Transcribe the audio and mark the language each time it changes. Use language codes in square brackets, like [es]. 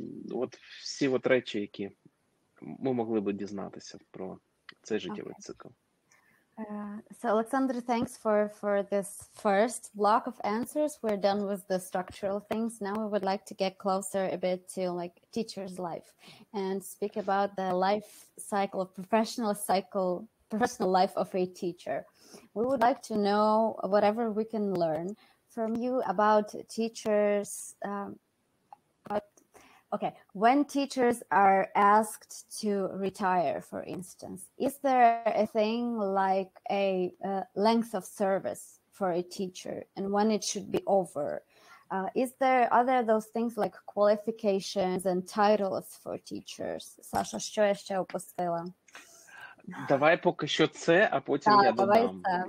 [uk] От всі от речі, які ми могли би дізнатися про цей життєвий цикл. [en] So Alexander, thanks for this first block of answers. We're done with the structural things. Now we would like to get closer a bit to like teacher's life and speak about the life cycle of professional life of a teacher. We would like to know whatever we can learn from you about teachers. Okay, when teachers are asked to retire, for instance, is there a thing like a length of service for a teacher and when it should be over? Are there those things like qualifications and titles for teachers? [uk] Sasha, що я ще опустила? Давай поки що це, а потім я додам.